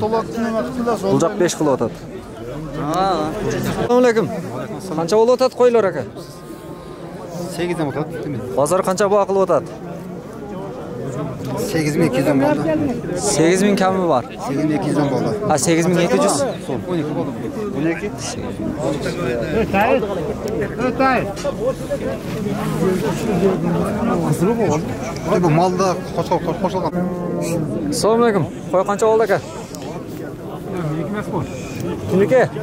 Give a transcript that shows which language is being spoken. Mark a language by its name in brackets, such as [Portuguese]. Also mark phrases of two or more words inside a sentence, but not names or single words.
[Kyrgyz] Бул жак 5 кылып атат. [Arabic] السلام عليكم. [Kyrgyz] Канча болуп атат койлор ака? 8 болот. Базар канча бакылып атат? 8200 болду. 8000 ками бар. 8200 болду. 8200. 12. [Uzbek] Bu malda qo'shilgan. [Arabic] السلام عليكم. [Uzbek] Qo'y qancha oldi aka? Kimniki?